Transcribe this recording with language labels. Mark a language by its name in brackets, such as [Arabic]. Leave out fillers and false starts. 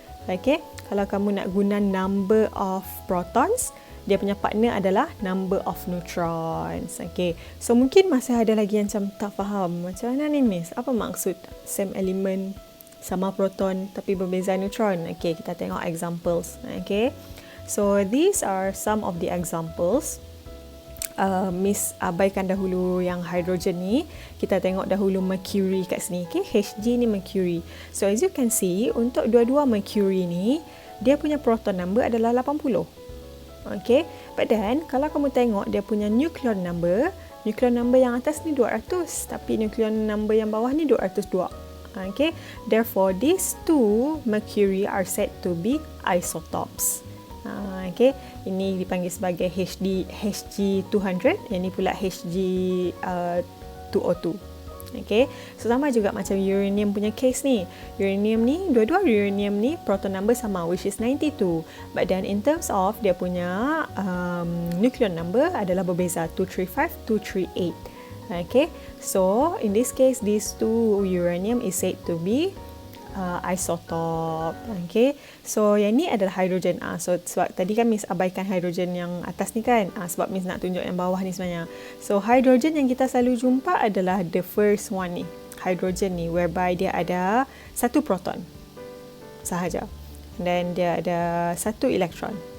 [Malay] Okay, kalau kamu nak guna number of protons, dia punya partner adalah number of neutrons. Okay, so mungkin masih ada lagi yang macam tak faham. Macam mana ni Miss? Apa maksud same element, sama proton tapi berbeza neutron? Okay, kita tengok examples. [English] Okay, so these are some of the examples. [Malay] Miss abaikan dahulu yang hydrogen ni. Kita tengok dahulu mercury kat sini. Okay, Hg ni mercury. [English] So as you can see, [Malay] untuk dua-dua mercury ni, dia punya proton number adalah 80. [English] Okay, but then [Malay] kalau kamu tengok dia punya nucleon number yang atas ni 200, tapi nucleon number yang bawah ni 202. [English] Okay, therefore these two mercury are said to be isotopes. [Malay] Okay, ini dipanggil sebagai Hg200, yang ni pula Hg2O2. Okay, so sama juga macam uranium punya case ni. Uranium ni, dua-dua uranium ni proton number sama, [English] which is 92. But then in terms of [Malay] dia punya nucleon number adalah berbeza, 235, 238. [English] Okay, so in this case, these two uranium is said to be isotope. [Malay] Okay, so yang ni adalah hidrogen. So sebab tadi kan Miss abaikan hidrogen yang atas ni kan, sebab Miss nak tunjuk yang bawah ni sebenarnya. So hidrogen yang kita selalu jumpa adalah [English] the first one [Malay] ni, hidrogen ni, whereby dia ada satu proton sahaja, dan dia ada satu elektron.